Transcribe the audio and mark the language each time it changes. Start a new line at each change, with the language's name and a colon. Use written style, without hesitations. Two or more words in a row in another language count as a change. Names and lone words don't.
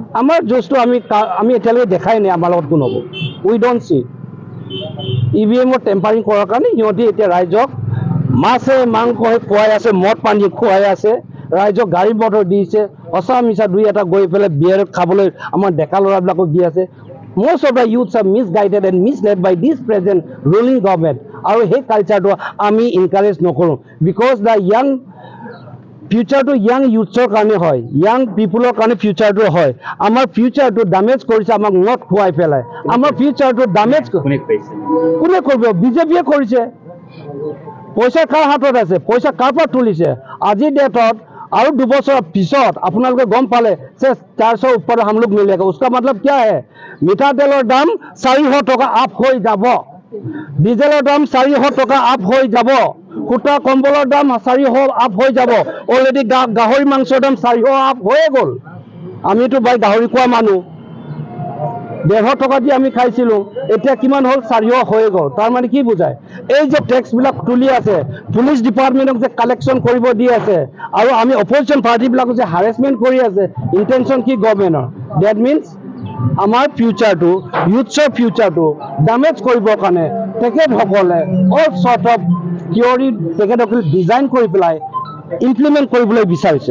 Assamese: আমাৰ যুঁজটো আমি এতিয়ালৈকে দেখাই নাই আমাৰ লগত কোন হ'ব
English: we don't see
Assamese: EVMৰ টেম্পাৰিং কৰাৰ কাৰণে সিহঁতি এতিয়া ৰাইজক মাছে মাংসই খুৱাই আছে মদ পানী খুৱাই আছে ৰাইজক গাড়ী মটৰ দিছে সঁচা মিছা দুই এটা গৈ পেলাই বিয়েৰ খাবলৈ আমাৰ ডেকা ল'ৰাবিলাকক দি আছে
English: most of the youths are misguided and misled by this present ruling government
Assamese: আৰু সেই কালচাৰটো আমি এনকাৰেজ নকৰোঁ
English: because the
Assamese: young ফিউচাৰটো ইয়াং ইউথছৰ কাৰণে হয় ইয়াং পিপুলৰ কাৰণে ফিউচাৰটো হয় আমাৰ ফিউচাৰটো ডেমেজ কৰিছে আমাক মদ খুৱাই পেলাই আমাৰ ফিউচাৰটো ডেমেজ কোনে কৰিব বিজেপিয়ে কৰিছে পইচা কাৰ হাতত আছে পইচা কাৰ পৰা তুলিছে আজিৰ ডেটত और 2 बছৰ পিছত আপোনালোকে গম পালে যে
Hindi: 400 ऊपर हम लोग मिलेगा उसका मतलब क्या है
Assamese: মিঠাতেলৰ দাম 400 টকা আপ হৈ যাব ডিজেলৰ দাম 400 টকা আপ হৈ যাব কুটা কম্বলৰ দাম 400 আপ হৈ যাব অলৰেডি গাহৰি মাংসৰ দাম 400 আপ হৈ গ'ল আমিতো ভাই গাহৰি খোৱা মানুহ 150 টকা দি আমি খাইছিলো এতিয়া কিমান হল 400 হৈ গ'ল তাৰ মানে কি বুজায় এই যে ট্যাক্স বিলাক তুলি আছে পুলিশ ডিপাৰ্টমেন্টক যে কালেকশন কৰিব দি আছে আৰু আমি অপজিশন পাৰ্টি বিলাক যে হাৰাসমেন্ট কৰি আছে ইন্টেনশন কি গভৰ্নমেন্টৰ
English: that means
Assamese: আমাৰ ফিউচাৰটো ইউথছৰ ফিউচাৰটো ডেমেজ কৰিবৰ কাৰণে তেখেতসকলে
English: all sort of theory
Assamese: তেখেতসকলে ডিজাইন কৰি পেলাই ইমপ্লিমেন্ট কৰিবলৈ বিচাৰিছে